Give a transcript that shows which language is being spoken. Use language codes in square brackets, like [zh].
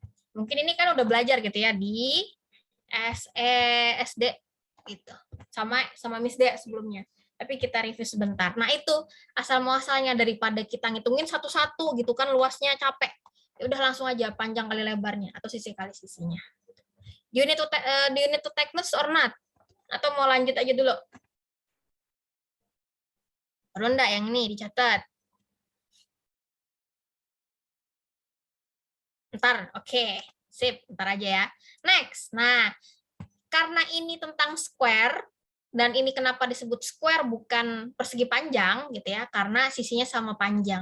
[id] Mungkin ini kan udah belajar gitu ya di SD gitu. Sama Miss D sebelumnya. Tapi kita review sebentar. Nah, itu asal muasalnya daripada kita ngitungin satu-satu gitu kan luasnya capek. Ya udah langsung aja panjang kali lebarnya atau sisi kali sisinya. [en] Do you need to take notes or not? [id] Atau mau lanjut aja dulu? Perlu enggak yang ini dicatat? Ntar, oke. Sip, ntar aja ya. Next. Nah, karena ini tentang square, dan ini kenapa disebut square bukan persegi panjang, gitu ya, karena sisinya sama panjang.